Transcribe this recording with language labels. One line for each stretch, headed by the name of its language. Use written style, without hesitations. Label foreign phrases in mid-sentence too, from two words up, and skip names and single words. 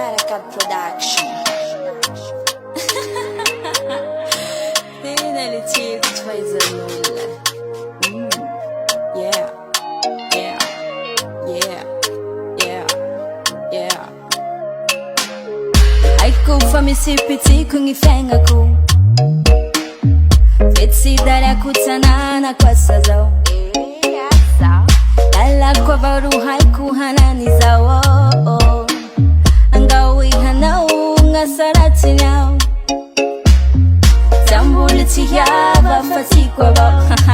English: God Production.
French: Finalité, tu vas Yeah, yeah, yeah, yeah, yeah.
Malagasy: Haiko fa misy pitiko gny fiaignako, fetsidary akotsanana kosa zao. Lalako avao ro haiko hanany zao, angao ihanao gn'asaratsiny ao, zamboly tsy hiava fa tiako avao.